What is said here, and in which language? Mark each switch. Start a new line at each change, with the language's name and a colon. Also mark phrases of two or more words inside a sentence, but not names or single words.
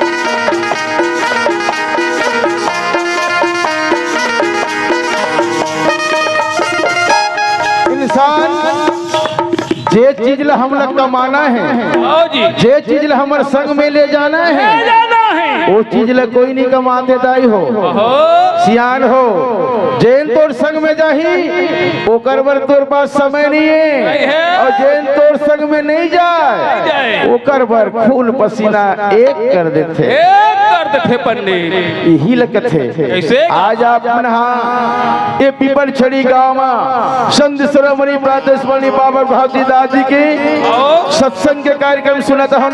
Chhattisgarhi: इंसान जे चीज ला हम लोग कमाना है, जे चीज ला हमारे संग में ले जाना है, वो चीज ला कोई नहीं कमाते दाई हो सियान हो। जैन तोर संग में जाही वो करबर तोर पास समय नहीं है, और जैन तोर संग में नहीं जाए वो करबर खून पसीना एक कर देते पंडित। यही लगत है आज आप ये पीपल छड़ी गाँव में संत सरमणि प्रातस्मरणि बाबा भावजी दादी के सत्संग के कार्यक्रम सुनता हो ना।